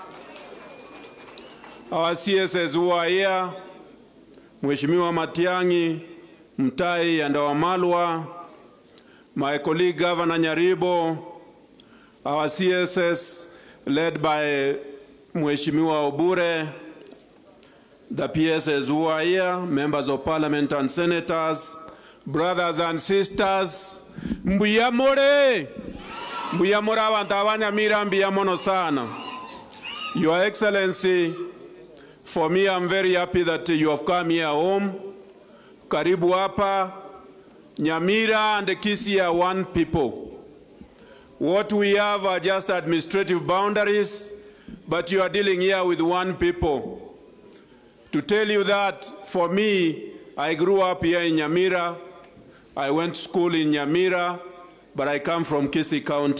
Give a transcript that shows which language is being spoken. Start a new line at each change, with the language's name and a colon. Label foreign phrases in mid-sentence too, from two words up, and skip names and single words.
English: our CSS who are here, Mheshimiwa Matiangi, Mutahi and our Malwa, my colleague Governor Nyaribo, our CSS led by Mheshimiwa Obure, the PSS who are here, members of parliament and senators, brothers and sisters,
Gusii: mbuyamore abantu abanyamira, mbiyamono sana.
English: Your Excellency, for me I'm very happy that you have come here home.
Swahili: Karibu hapa.
English: Nyamira and Kisii are one people. What we have are just administrative boundaries, but you are dealing here with one people. To tell you that, for me, I grew up here in Nyamira. I went to school in Nyamira. but I come from Kisii County.